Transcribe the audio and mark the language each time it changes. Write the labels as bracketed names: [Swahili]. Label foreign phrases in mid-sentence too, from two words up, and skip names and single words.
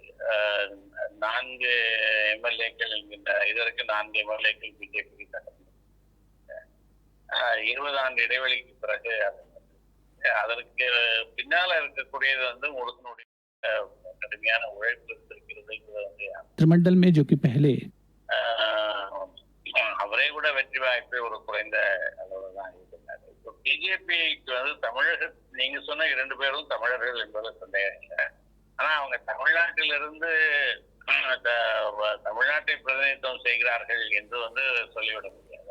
[Tamil] 4 எம்எல்ஏக்கள் என்கின்ற இதற்கு 4 எம்எல்ஏக்கள் பிஜேபி சட்டமன்றம் 20 ஆண்டு இடைவெளிக்கு பிறகு அதற்கு பின்னால இருக்கக்கூடியது வந்து முருகனுடைய கடுமையான உழைப்பு இருக்கிறது. [Hindi] मंत्रिमंडल में जो कि पहले [Tamil] அவரே கூட வெற்றி வாய்ப்பு ஒரு குறைந்த அளவு தான் இருக்கிறார். இப்போ பிஜேபிக்கு வந்து தமிழர்கள், நீங்க சொன்ன 2 பேரும் தமிழர்கள் என்பது சந்தேகம் இல்லை. ஆனா அவங்க தமிழ்நாட்டிலிருந்து தமிழ்நாட்டை பிரதிநிதித்துவம் செய்கிறார்கள் என்று வந்து சொல்லிவிட முடியாது.